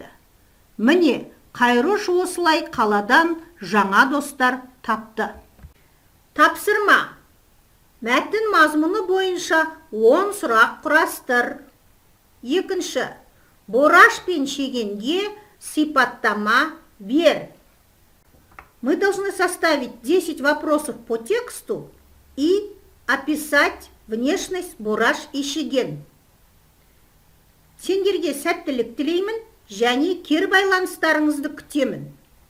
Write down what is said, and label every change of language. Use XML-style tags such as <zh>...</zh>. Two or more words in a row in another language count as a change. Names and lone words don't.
<kk>Міне, Қайрош осылай қаладан жаңа достар тапты. Тапсырма: мәтін мазмұны бойынша 10 сұрақ құрастыр. Екінші: Бораш пен Шегенге сипаттама бер.</kk> <ru>Мы должны составить 10 вопросов по тексту и описать внешность Бораш и Шеген.</ru> <kk>Сендерге сәттілік тілеймін және кері байланыстарыңызды күтемін.</kk>